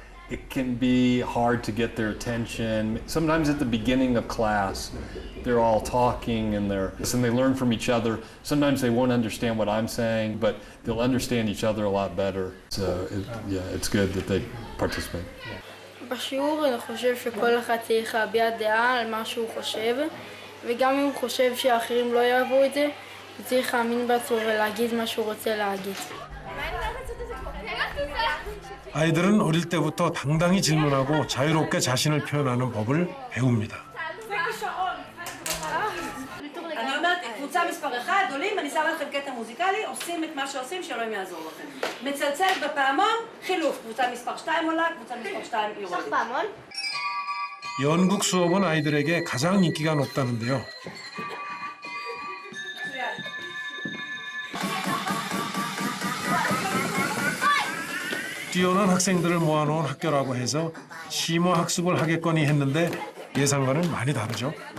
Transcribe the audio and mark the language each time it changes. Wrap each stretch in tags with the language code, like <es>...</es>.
<en>It can be hard to get their attention. Sometimes at the beginning of class, they're all talking and they learn from each other. Sometimes they won't understand what I'm saying, but they'll understand each other a lot better. So it's good that they participate.</en> <he>בשיעור אני חושב שכל אחד צריך להביע דעה על מה שהוא חושב, וגם אם הוא חושב שהאחרים לא יאהבו את זה, הוא צריך להאמין בעצמו ולהגיד מה שהוא רוצה להגיד.</he> <ko>아이들은 어릴 때부터 당당히 질문하고 자유롭게 자신을 표현하는 법을 배웁니다.</ko> <he>אני אומרת, קבוצה מספר 1, עולים, אני שמה לכם קטע מוזיקלי, עושים את מה שעושים, שאלוהים יעזור לכם. מצלצל בפעמון, חילוף, קבוצה מספר 2 עולה, קבוצה מספר 2 יורדת. פעמון?</he> <ko>연극 수업은 아이들에게 가장 인기가 높다는데요. 뛰어난 학생들을 모아놓은 학교라고 해서 심화 학습을 하겠거니 했는데 예상과는 많이 다르죠.</ko>